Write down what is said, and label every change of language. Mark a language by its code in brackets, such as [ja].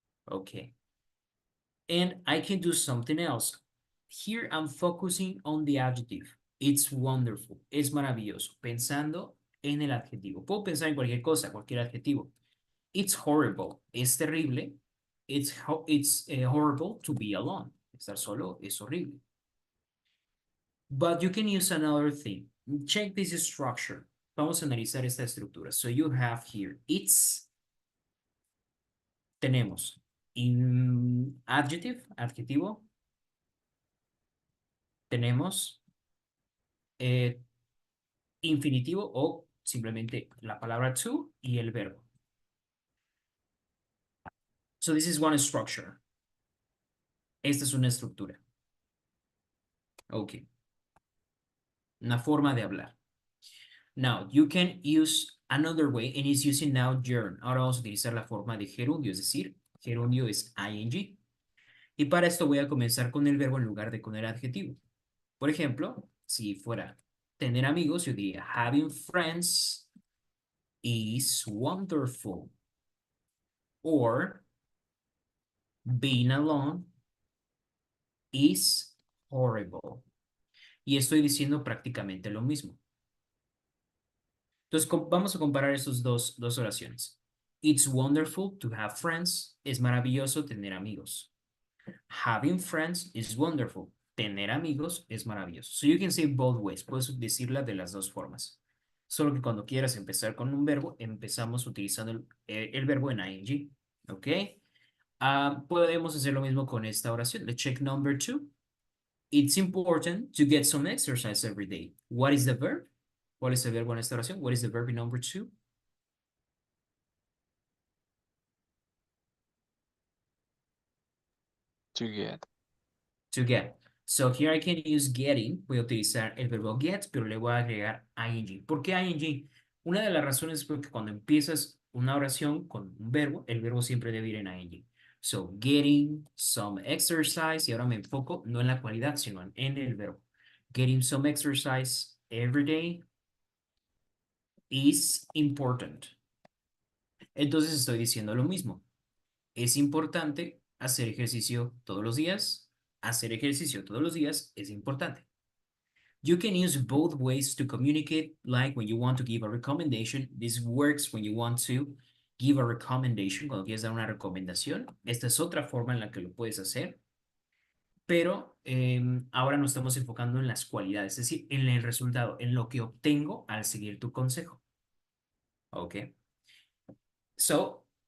[en] Okay. And I can do something else. Here I'm focusing on the adjective. It's wonderful. [es] Es maravilloso. Pensando en el adjetivo. Puedo pensar en cualquier cosa, cualquier adjetivo. [en] It's horrible. [es] Es terrible. [en] It's horrible to be alone. [es] Estar solo es horrible. [en] But you can use another thing. Check this structure. [es] Vamos a analizar esta estructura. [en] So you have here, it's, [es] tenemos adjetivo, tenemos infinitivo o simplemente la palabra to y el verbo. [en] So this is one structure. [es] Esta es una estructura. Okay. Una forma de hablar. [en] Now, you can use another way, and it's using now gerund. [es] Ahora vamos a utilizar la forma de gerundio, es decir, gerundio es ing. Y para esto voy a comenzar con el verbo en lugar de con el adjetivo. Por ejemplo, si fuera tener amigos, yo diría [en] having friends is wonderful. Or being alone is horrible. [es] Y estoy diciendo prácticamente lo mismo. Entonces, vamos a comparar esas dos oraciones. [en] It's wonderful to have friends. [es] Es maravilloso tener amigos. [en] Having friends is wonderful. [es] Tener amigos es maravilloso. [en] So you can say both ways. [es] Puedes decirla de las dos formas. Solo que cuando quieras empezar con un verbo, empezamos utilizando el verbo en ing. ¿Ok? Podemos hacer lo mismo con esta oración. [en] Let's check number 2. It's important to get some exercise every day. What is the verb? [es] ¿Cuál es el verbo en esta oración? [en] What is the verb in number 2? To get. To get. So here I can use getting. [es] Voy a utilizar el verbo get, pero le voy a agregar ing. ¿Por qué ing? Una de las razones es porque cuando empiezas una oración con un verbo, el verbo siempre debe ir en ing. [en] So, getting some exercise. [es] Y ahora me enfoco no en la cualidad, sino en el verbo. [en] Getting some exercise every day is important. [es] Entonces estoy diciendo lo mismo. Es importante hacer ejercicio todos los días. Hacer ejercicio todos los días es importante. [en] You can use both ways to communicate, like when you want to give a recommendation. This works when you want to give a recommendation, [es] cuando quieres dar una recomendación. Esta es otra forma en la que lo puedes hacer. Pero ahora nos estamos enfocando en las cualidades, es decir, en el resultado, en lo que obtengo al seguir tu consejo. Okay. So,